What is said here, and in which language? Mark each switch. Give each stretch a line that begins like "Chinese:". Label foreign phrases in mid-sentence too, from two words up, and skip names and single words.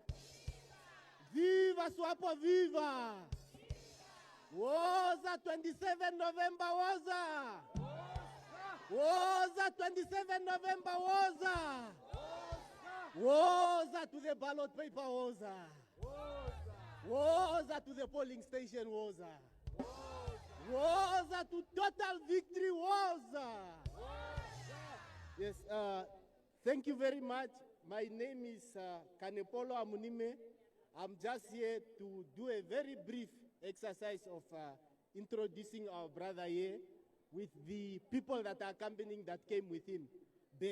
English: Viva SWAPO, viva! Woza 27 November, woza! Woza 27 November, woza! Woza to the ballot paper, woza! Woza to the polling station, woza! Woza to total victory, woza! Yes, thank you very much. My name is Kanepolo Amunime. I'm just here to do a very brief exercise of introducing our brother here with the people that are accompanying that came with him back.